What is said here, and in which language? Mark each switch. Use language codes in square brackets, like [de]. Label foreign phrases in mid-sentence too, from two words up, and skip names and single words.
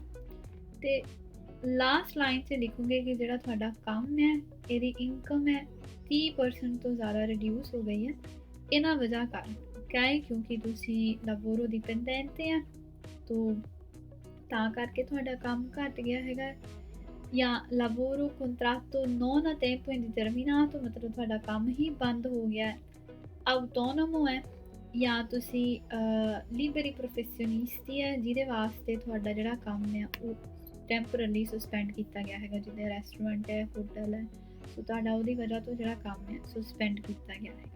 [pa] ਤੇ [en] last line [pa] 'ਚ ਲਿਖੋਗੇ ਕਿ ਜਿਹੜਾ ਤੁਹਾਡਾ ਕੰਮ ਹੈ ਇਹਦੀ ਇਨਕਮ ਹੈ 30% ਤੋਂ ਜ਼ਿਆਦਾ ਰਿਡਿਊਸ ਹੋ ਗਈ ਹੈ ਇਹਨਾਂ ਵਜ੍ਹਾ ਕਾਰਨ, ਕਿਉਂਕਿ ਤੁਸੀਂ [it] lavoro dipendente [pa] ਆ ਤਾਂ ਕਰਕੇ ਤੁਹਾਡਾ ਕੰਮ ਘੱਟ ਗਿਆ ਹੈਗਾ, ਜਾਂ [it] lavoro contratto non a tempo indeterminato, [pa] ਮਤਲਬ ਤੁਹਾਡਾ ਕੰਮ ਹੀ ਬੰਦ ਹੋ ਗਿਆ, ਆਟੋਨੋਮੋ ਹੈ, ਜਾਂ ਤੁਸੀਂ [it] liberi professionisti [pa] ਹੈ ਜਿਹਦੇ ਵਾਸਤੇ ਤੁਹਾਡਾ ਜਿਹੜਾ ਕੰਮ ਹੈ ਉਹ [en] temporarily suspend [pa] ਕੀਤਾ ਗਿਆ ਹੈਗਾ, ਜਿੱਦਾਂ ਰੈਸਟੋਰੈਂਟ ਹੈ, ਹੋਟਲ ਹੈ, ਸੋ ਤੁਹਾਡਾ ਉਹਦੀ ਵਜ੍ਹਾ ਤੋਂ ਜਿਹੜਾ ਕੰਮ ਹੈ ਸਸਪੈਂਡ ਕੀਤਾ ਗਿਆ ਹੈਗਾ।